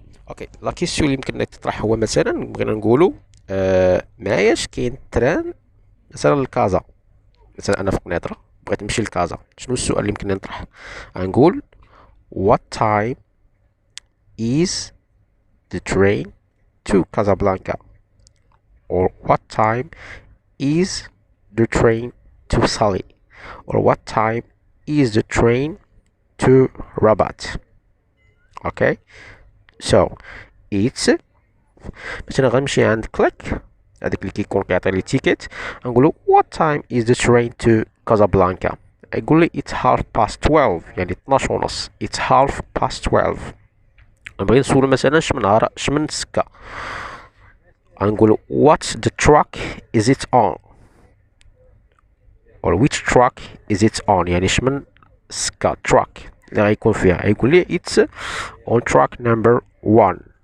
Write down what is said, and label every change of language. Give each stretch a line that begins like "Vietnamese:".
Arabic: اوكي، لا كيسيون اللي يمكن تطرح هو مثلا بغينا نقولوا معاياش كاين تران مثلا لكازا. مثلا انا في قنيطرة بغيت نمشي لكازا، شنو السؤال اللي يمكن نطرح؟ غنقول
English: what time is the train to Casablanca, or what time is the train to Sali, or what time is the train to Rabat. Okay, so it's
Arabic: مثلا غنمشي عند كليك هذاك اللي كيكون كيعطي لي تيكيت، نقولو
English: what time is the train to Casablanca.
Arabic: يقول لي
English: it's 12:30،
Arabic: يعني 12:30.
English: it's 12:30.
Arabic: نبغي نسولو مثلا شمن السكة، غنقولو
English: what the truck is it on, or which truck is it on،
Arabic: يعني شمن السكة truck اللي غيكون فيها. يقول لي
English: it's on truck number 1.